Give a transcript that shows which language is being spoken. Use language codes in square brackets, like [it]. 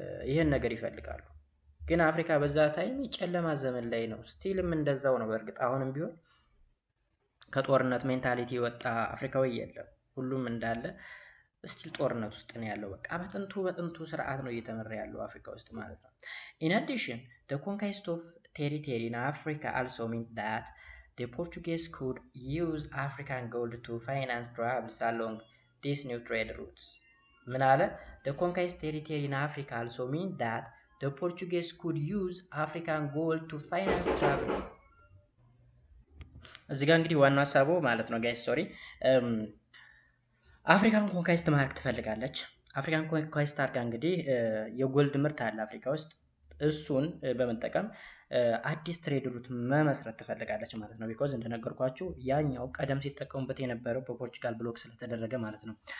[am] ይሄን ነገር ይፈልጋሉ። ግን አፍሪካ በዛ ታይም ጨለማ ዘመን ላይ ነው። ስቲልም እንደዛው ነው። በእርግጥ አሁንም ቢሆን ከጦርነት ሜንታሊቲ የወጣ አፍሪካዊ የለም። ሁሉም እንዳለ ስቲል ጦርነት ውስጥ ነው ያለው። በቃ በጥንቱ ስርዓት ነው እየተመራ ያለው አፍሪካ ውስጥ ማለት ነው። [en] In addition, the conquest of territory in Africa also meant that the Portuguese could use African gold to finance travels along these new trade routes. [am] ምን አለ? [en] The conquest territory in Africa also meant that the Portuguese could use African gold to finance travel. [am] እዚህ ጋር እንግዲህ ዋናው ሀሳቡ ማለት ነው [en] ጋይስ ሶሪ [am] አፍሪካን ኮንኳይስት ማድረግ ትፈልጋለች። አፍሪካን ኮንኳይስት አድርጋ እንግዲህ የጎልድ ምርት አለ አፍሪካ ውስጥ እሱን በመጠቀም አዲስ ትሬድ ሩት መመስረት ትፈልጋለች ማለት ነው። ቢኮዝ እንደነገርኳችሁ ያኛው ቀደም ሲጠቀሙበት የነበረው በፖርቹጋል ብሎክ ስለተደረገ ማለት ነው።